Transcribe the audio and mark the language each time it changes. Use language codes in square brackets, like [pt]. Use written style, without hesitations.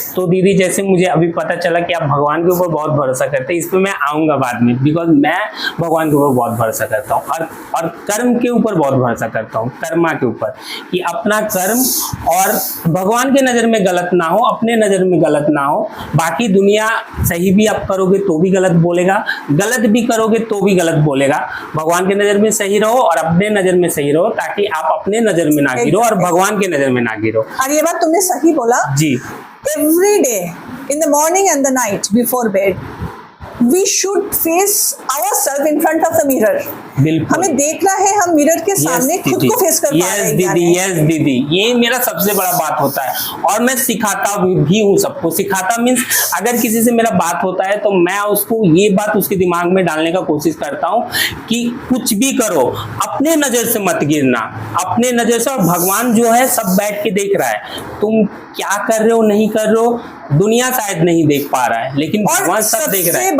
[hi] तो दीदी जैसे मुझे अभी पता चला कि आप भगवान के ऊपर बहुत भरोसा करते हैं, इस पे मैं आऊंगा बाद में, बिकॉज मैं भगवान के ऊपर बहुत भरोसा करता हूँ और कर्म के ऊपर बहुत भरोसा करता हूँ, कर्मा के ऊपर, कि अपना कर्म और भगवान के नज़र में गलत ना हो, अपने नज़र में गलत ना हो। बाकी दुनिया सही भी आप करोगे तो भी गलत बोलेगा, गलत भी करोगे तो भी गलत बोलेगा। भगवान के नज़र में सही रहो और अपने नज़र में सही रहो, ताकि आप अपने नज़र में ना गिरो और भगवान के नज़र में ना गिरो। और ये बात तुमने सही बोला जी। [en] Every day, in the morning and the night before bed, we should face ourselves in front of the mirror. [hi] बिल्कुल। हमें देखना है हम मिरर के सामने खुद को फेस कर पा रहे हैं। यस दीदी, ये मेरा सबसे बड़ा बात होता है और मैं सिखाता भी हूँ सबको। सिखाता मीन्स अगर किसी से मेरा बात होता है तो मैं उसको ये बात उसके दिमाग में डालने का कोशिश करता हूँ कि कुछ भी करो अपने नजर से मत गिरना, अपने नजर से। और भगवान जो है सब बैठ के देख रहा है, तुम क्या कर रहे हो नहीं कर रहे हो, दुनिया शायद नहीं देख पा रहा है, लेकिन भगवान सब देख रहा है।